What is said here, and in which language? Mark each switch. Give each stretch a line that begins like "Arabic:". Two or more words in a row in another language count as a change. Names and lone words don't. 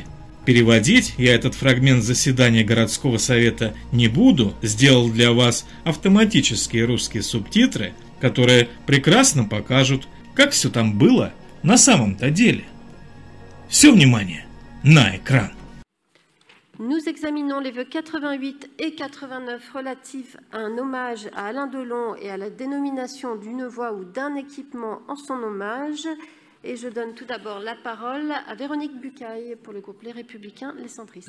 Russian: Переводить я этот фрагмент заседания городского совета не буду, сделал для вас автоматические русские субтитры, которые прекрасно покажут, как все там было на самом-то деле. Все внимание на экран.
French: Nous examinons les vœux 88 et 89 relatifs à un hommage à Alain Delon et à la dénomination d'une voie ou d'un équipement en son hommage. Et je donne tout d'abord la parole à Véronique Bucaille pour le groupe Les Républicains, les Centristes.